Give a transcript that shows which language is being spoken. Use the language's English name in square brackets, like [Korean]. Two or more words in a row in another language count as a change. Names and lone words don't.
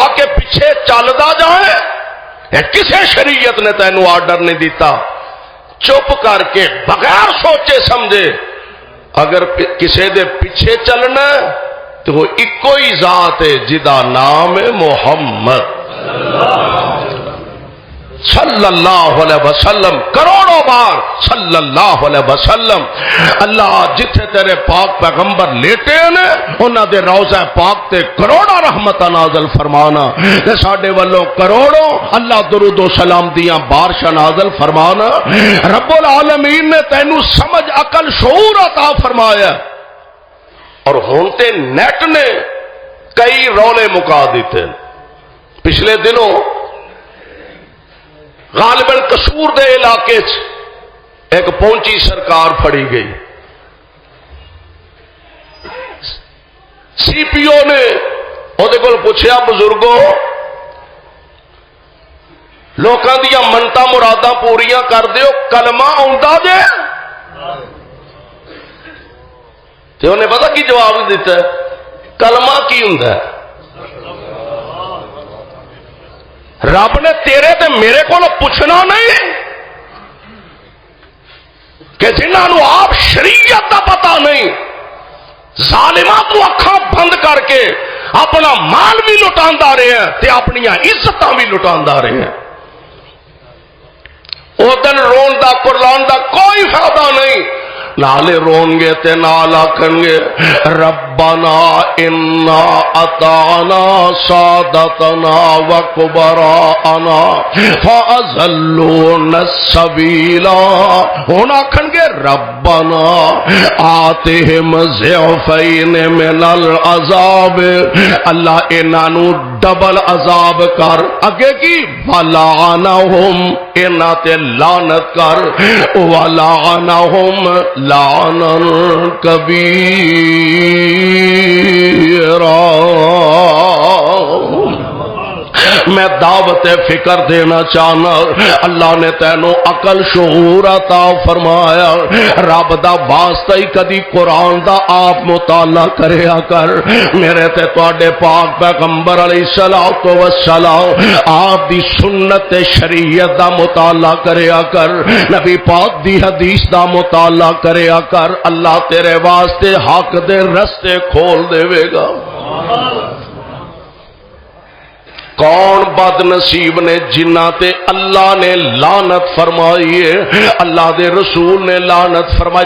[Punjabi] کے پیچھے چلدا جائے، کسے شریعت نے تینوں آرڈر نہیں دیتا، چپ کر کے بغیر سوچے سمجھے اگر کسے دے پیچھے چلنا تو وہ ایکو ہی ذات ہے جدا نام ہے محمد [Arabic] صلی اللہ علیہ وسلم، [Punjabi] کروڑوں بار [Arabic] صلی اللہ علیہ وسلم۔ [Punjabi] اللہ جتھے تیرے پاک پیغمبر لیٹے ہیں انہاں دے روضہ پاک تے کروڑا رحمت نازل فرمانا، تے ساڈے والوں کروڑوں اللہ درود و سلام دیاں بارشاں نازل فرمانا۔ [Arabic] رب العالمین [Punjabi] نے تینوں سمجھ عقل شعور عطا فرمایا، اور ہن تے نیٹ نے کئی رولے مکا دیتے۔ پچھلے دنوں غالباً قصور دے علاقے ایک پہنچی سرکار پھڑی گئی، سی پی او نے وہ پوچھا بزرگوں لوکاں دیاں منتاں مراداں پوریاں کر دیو، کلمہ آوندا جے؟ تے انہیں پتہ کی جواب دیتا ہے؟ کلمہ کی ہوندا ہے؟ رب نے تیرے تے میرے کو پوچھنا نہیں کہ جنہوں آپ شریعت کا پتہ نہیں، ظالماں تو اکھاں بند کر کے اپنا مال بھی لٹاندا رہے ہیں تے اپنی عزتاں بھی لٹاندا رہے ہیں۔ او دن رون دا قرآن دا کوئی فائدہ نہیں، نالے رون گے تے نال آکھن گے [Arabic] ربنا انا اطعنا سادتنا وکبراءنا فاضلونا السبیلا، [Punjabi] ہن آکھن گے [Arabic] ربنا آتہم ضعفین من العذاب، [Punjabi] اللہ انہاں نو ڈبل عذاب کر، اگے کی ولعنہم انہاں تے لعنت کر، [Arabic] ولعنہم لعنا کبیرا۔ [Punjabi] میں دعوت فکر دینا چاہنا، اللہ نے تینوں عقل شعور عطا فرمایا، رب دا واسطہ ہی کدی قرآن دا آپ مطالعہ کریا کر، میرے تے تواڈے پاک پیغمبر [Arabic] علیہ الصلوۃ والسلام [Punjabi] آپ دی سنت شریعت دا مطالعہ کریا کر، نبی پاک دی حدیث دا مطالعہ کریا کر، اللہ تیرے واسطے حق دے رستے کھول دے گا۔ کون بد نصیب نے جنہ تے اللہ نے لعنت فرمائی ہے، اللہ دے رسول نے لعنت فرمائی۔